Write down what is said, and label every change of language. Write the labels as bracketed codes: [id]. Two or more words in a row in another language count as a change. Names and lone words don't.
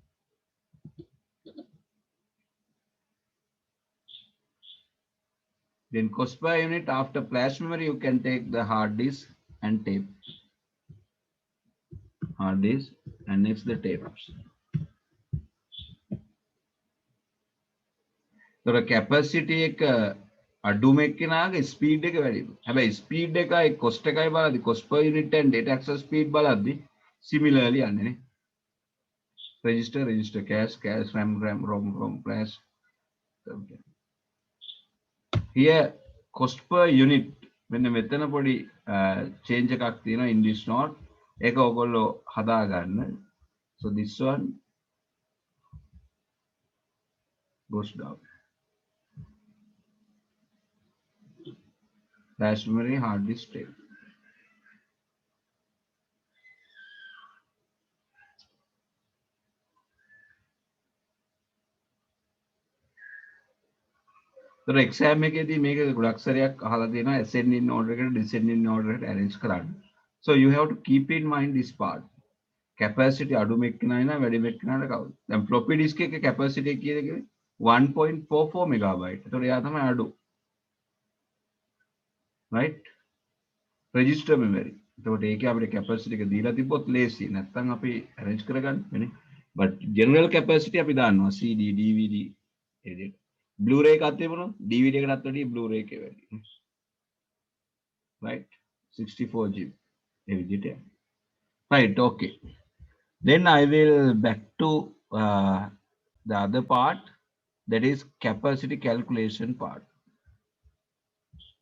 [en] Then cost per unit after flash memory, you can take the hard disk and tape. Hard disk and next the tapes. So the capacity [si] එක අඩුම එක්කෙනාගේ ස්පීඩ් එක වැඩි. හැබැයි ස්පීඩ් එකයි cost එකයි බලද්දි [en] cost per unit and data access speed [si] බලද්දි similarly යන්නේ නේ. [en] Register, cache, RAM, ROM, flash. Here cost per unit [si] මෙන්න මෙතන පොඩි [en] change [si] එකක් තියෙනවා [en] in this note. [si] ඒක ඔයගොල්ලෝ හදා ගන්න. [en] So this one goes down. Flash memory, hard disk, tape. [si] So exam එකේදී මේක ගොඩක් සැරයක් අහලා තියෙනවා [en] ascending order [si] එකට [en] descending order [si] එකට arrange කරන්න. [en] So you have to keep in mind this part. [si] Capacity අඩුම එක්කෙනා ඉන්නා වැඩිම එක්කෙනාට කවුද? දැන් [en] floppy disk [si] එකේ capacity කීයද කිව්වේ? 1.44 megabyte. ඒතකොට එයා තමයි අඩු. [en] Right? Register memory. [si] එතකොට ඒකේ අපිට capacity එක දීලා තිබ්බොත් ලේසි. නැත්නම් අපි arrange කරගන්න වෙන්නේ. [en] But general capacity [si] අපි දාන්නවා [en] CD, DVD edit. [si] Blu-ray එකක් තිබුණොත් DVD එකටත් වැඩිය Blu-ray එකේ වැඩි. [en] Right? 64 GB. [si] ඒ විදිහට යනවා. [en] Right, okay. Then I will back to the other part, that is capacity calculation part.